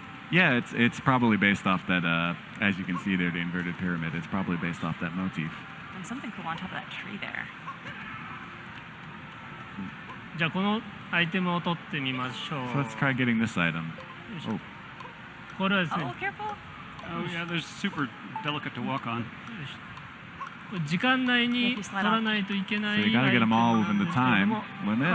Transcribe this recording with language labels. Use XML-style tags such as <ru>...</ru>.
<en>Yeah, it's probably based off that. As you can see there, the inverted pyramid. It's probably based off that motif. And something cool on top of that tree there.</en> <ja>じゃあこのアイテムを取ってみましょう。</ja> <en>So let's try getting this item. Oh,</en> <ja>これはですね、</ja> <en>Oh, careful. Oh yeah, there's super delicate to walk on.</en> <ja>時間内に取らないといけない</ja> <en>so you gotta get them all within the time limit, or</en>